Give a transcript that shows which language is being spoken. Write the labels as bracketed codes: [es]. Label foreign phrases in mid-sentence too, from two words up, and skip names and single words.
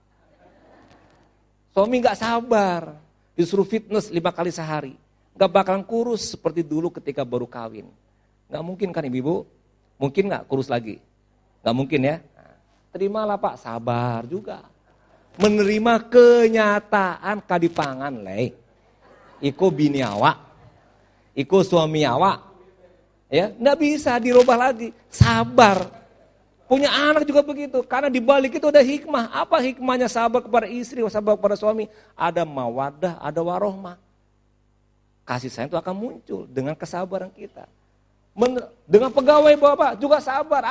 [id] Suami gak sabar, disuruh fitness 5 kali sehari. Gak bakalan kurus seperti dulu ketika baru kawin. Gak mungkin kan Ibu? Mungkin gak kurus lagi? Gak mungkin ya? Terimalah Pak, sabar juga. Menerima kenyataan kadipangan leh. [min] Iko bini awak, iko suami awak. [id] Ya, enggak bisa dirubah lagi. Sabar. Punya anak juga begitu. Karena di balik itu ada hikmah. Apa hikmahnya sabar kepada istri, sabar kepada suami? Ada mawaddah, ada warohmah. Kasih sayang itu akan muncul dengan kesabaran kita. Dengan pegawai Bapak juga sabar.